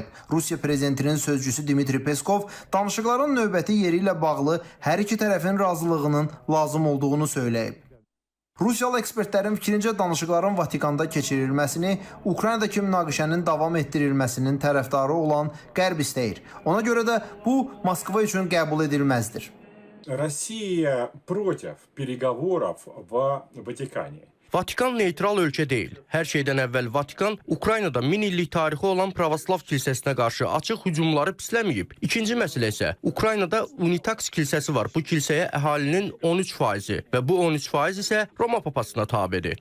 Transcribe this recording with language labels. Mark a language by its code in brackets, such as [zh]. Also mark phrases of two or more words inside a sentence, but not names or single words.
[az] Rusiya prezidentinin sözcüsü Dmitri Peskov danışıqların növbəti yeri ilə bağlı hər iki tərəfin razılığının lazım olduğunu söyləyib. Rusiyalı ekspertlərin fikrincə danışıqların Vatikanda keçirilməsini Ukraynadakı münaqişənin davam etdirilməsinin tərəfdarı olan Qərb istəyir. Ona görə də bu Moskva üçün qəbul edilməzdir. [ru] Россия против переговоров в Ватикане. [az] Vatikan neytral ölkə deyil. Hər şeydən əvvəl Vatikan Ukraynada 1000 illik tarixi olan pravoslav kilsəsinə qarşı açıq hücumları pisləməyib. İkinci məsələ isə Ukraynada Unitaks kilsəsi var. Bu kilsəyə əhalinin 13% və bu 13% isə Roma papasına tabedir.